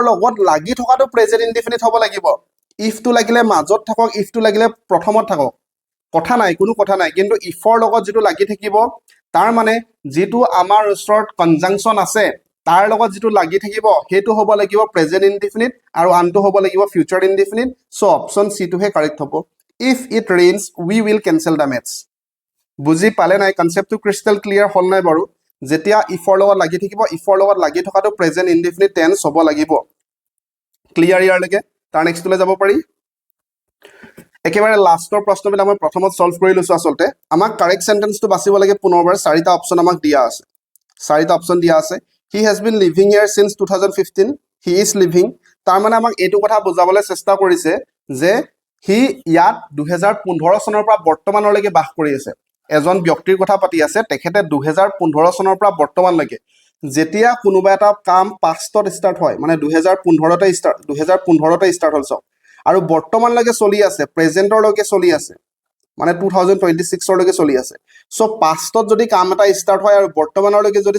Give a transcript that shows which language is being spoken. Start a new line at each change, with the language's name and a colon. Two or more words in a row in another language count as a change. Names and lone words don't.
Assamese: লগত লাগি থকাটো
English: present indefinite
Assamese: হ'ব লাগিব ইফটো লাগিলে মাজত থাকক ইফটো লাগিলে প্ৰথমত থাকক কথা নাই কোনো কথা নাই কিন্তু ইফৰ লগত যেটো লাগি থাকিব তাৰ মানে যেটো আমাৰ ওচৰত কনজাংশন আছে তাৰ লগত যেটো লাগি থাকিব হেতু হ'ব লাগিব
English: present indefinite
Assamese: আৰু আনটো হ'ব লাগিব
English: future indefinite so option C
Assamese: টো হে কাৰেক্ট হ'ব
English: if it rains we will cancel the match
Assamese: বুজি পালে নাই কনসেপ্টটো
English: crystal clear
Assamese: হল নাই বাৰু যেতিয়া ইফৰ লগত লাগি থাকিব ইফৰ লগত লাগি থকাটো
English: present indefinite tense
Assamese: হ'ব লাগিব ক্লিয়াৰ ইয়াৰ লগে তাৰ নেক্সট লৈ যাব পাৰি একেবাৰে লাষ্টৰ প্ৰশ্নবিলাক মই প্ৰথমত সলভ কৰি লৈছো আসলতে আমাক
English: correct sentence
Assamese: বাছিব লাগে পুনৰবাৰ চাৰিটা অপচন আমাক দিয়া আছে
English: he has been living here since 2015 he is living
Assamese: তাৰ মানে আমাক এটো কথা বুজাবলৈ চেষ্টা কৰিছে যে হি ইয়াত 2015 চনৰ পৰা বৰ্তমানলৈকে বাস কৰি আছে এজন ব্যক্তিৰ কথা পাতি আছে তেখেতে 2015 চনৰ পৰা বৰ্তমানলৈকে যেতিয়া কোনোবা এটা কাম পাষ্টত স্টাৰ্ট হয় মানে 2015 তে স্টাৰ্ট হ'ল সব আৰু বৰ্তমানলৈকে চলি আছে প্ৰেজেন্টৰ লৈকে চলি আছে মানে 2026 লৈকে চলি আছে সো পাষ্টত যদি কাম এটা স্টাৰ্ট হয় আৰু বৰ্তমানলৈকে যদি